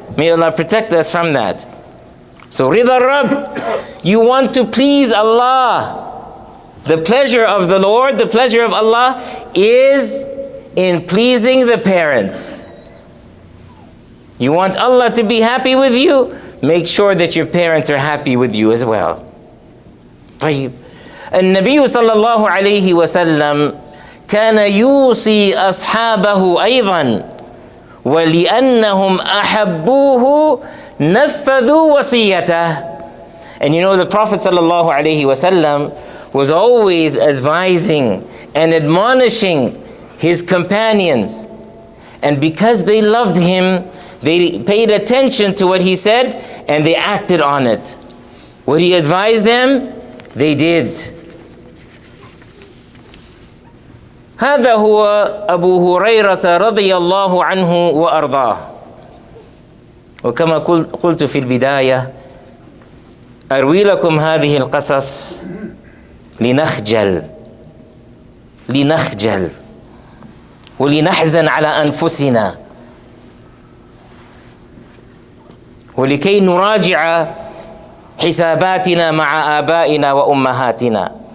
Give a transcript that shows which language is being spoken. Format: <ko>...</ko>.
<en>May Allah protect us from that. So, Rida Rabb, you want to please Allah. The pleasure of the Lord, the pleasure of Allah is in pleasing the parents. You want Allah to be happy with you? Make sure that your parents are happy with you as well.</en> <ar>طيب. النبي صلى الله عليه وسلم كان يوصي أصحابه أيضا ولأنهم أحبوه نفذوا وصيته.</ar> <en>And you know, the Prophet صلى الله عليه وسلم was always advising and admonishing his companions. And because they loved him, they paid attention to what he said and they acted on it. What he advised them, they did.</en> <ar>هذا هو أبو هريرة رضي الله عنه وأرضاه. وكما قلت في البداية، أروي لكم هذه القصص لنخجل ولنحزن على أنفسنا، ولكي نراجع حساباتنا مع آبائنا وأمهاتنا.</ar>